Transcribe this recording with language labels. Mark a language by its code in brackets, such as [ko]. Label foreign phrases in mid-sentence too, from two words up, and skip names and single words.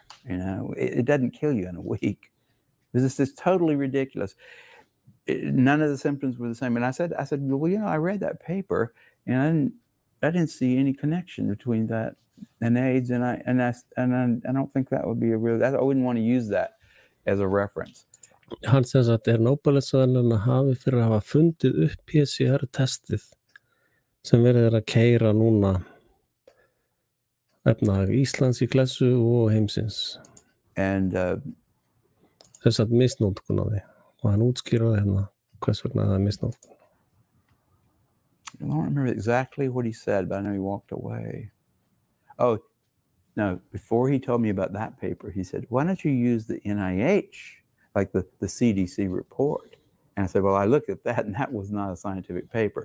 [en] It doesn't kill you in a week. This is totally ridiculous. None of the symptoms were the same. And I said, well, I read that paper, and I didn't see any connection between that and AIDS, and I don't think that would be I wouldn't want to use that as a reference. [is] Hann sem sagt Nóbelsverðlaunahafi fyrir að hafa fundið upp PCR-testið sem verið að keyra núna efnahag Íslands í klessu og heimsins. [en] And [is] þess að misnotkun á því, og hann útskýraði hvers vegna það misnotkun. [en] I don't remember exactly what he said, but I know he walked away. Oh, no, before he told me about that paper, he said, why don't you use the NIH, like the CDC report? And I said, well, I looked at that, and that was not a scientific paper.